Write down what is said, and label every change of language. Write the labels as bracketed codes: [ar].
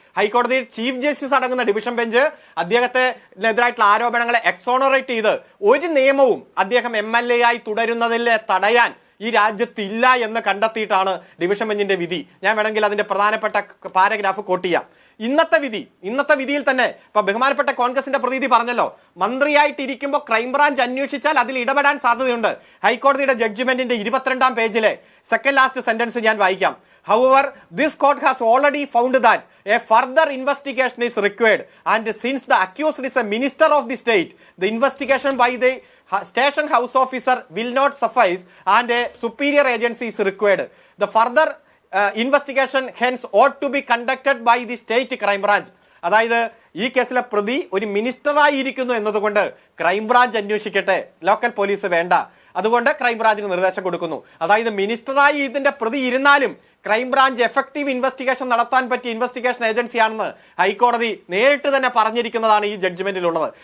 [ml] ഹൈക്കോടതി chief justice അടങ്ങുന്ന division bench അദ്ദേഹത്തിനെതിരായിട്ടുള്ള ആരോപണങ്ങളെ എക്സോണറേറ്റ് ചെയ്ത് ഒരു നിയമവും അദ്ദേഹം MLA ആയി തുടരുന്നതിൽ തടയാൻ ഈ രാജ്യത്തില്ല എന്ന് കണ്ടെത്തിയിട്ടാണ് ഡിവിഷൻ ബെഞ്ചിന്റെ വിധി. ഞാൻ വേണമെങ്കിൽ അതിന്റെ പ്രധാനപ്പെട്ട പാരഗ്രാഫ് കോട്ട് ചെയ്യാം. ഇന്നത്തെ വിധിയിൽ തന്നെ ഇപ്പൊ ബഹുമാനപ്പെട്ട കോൺഗ്രസിന്റെ പ്രതിനിധി പറഞ്ഞല്ലോ, മന്ത്രിയായിട്ടിരിക്കുമ്പോൾ ക്രൈംബ്രാഞ്ച് അന്വേഷിച്ചാൽ അതിൽ ഇടപെടാൻ സാധ്യതയുണ്ട്. ഹൈക്കോടതിയുടെ ജഡ്ജ്മെന്റിന്റെ 22-ാം പേജിലെ സെക്കൻഡ് ലാസ്റ്റ് സെന്റൻസ് ഞാൻ വായിക്കാം. [en] However, this court has already found that a further investigation is required, and since the accused is a minister of the state, the investigation by the station house officer will not suffice and a superior agency is required. The further investigation hence ought to be conducted by the state crime branch. [ml] അതായത് ഈ കേസിലെ പ്രതി ഒരു മിനിസ്റ്ററായി ഇരിക്കുന്നു എന്നതുകൊണ്ട് crime branch അന്വേഷിക്കട്ടെ, local police വേണ്ട. അതുകൊണ്ട് ക്രൈംബ്രാഞ്ചിന് നിർദ്ദേശം കൊടുക്കുന്നു. അതായത് മിനിസ്റ്ററായി ഇതിന്റെ പ്രതി ഇരുന്നാലും ക്രൈംബ്രാഞ്ച് എഫക്റ്റീവ് ഇൻവെസ്റ്റിഗേഷൻ നടത്താൻ പറ്റിയ ഇൻവെസ്റ്റിഗേഷൻ ഏജൻസിയാണെന്ന് ഹൈക്കോടതി നേരിട്ട് തന്നെ പറഞ്ഞിരിക്കുന്നതാണ് ഈ ജഡ്ജ്മെന്റിലുള്ളത്.